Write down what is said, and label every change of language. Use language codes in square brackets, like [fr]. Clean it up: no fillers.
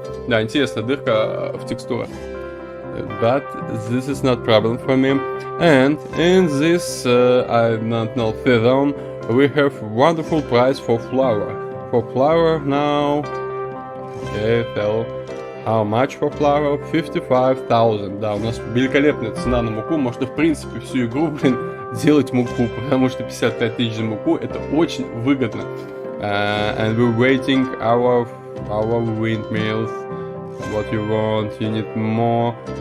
[ru] Да, интересная дырка в текстурах. [en] But this is not problem for me. And in this, I don't know, season, we have wonderful price for flour. For flour now. Okay, so How much for flour? 55,000. [ru] Да, у нас великолепная цена на муку. Можно, в принципе, всю игру, делать муку, потому что 55 тысяч за муку это очень выгодно. [en] And we're waiting our windmills. What you want? You need more.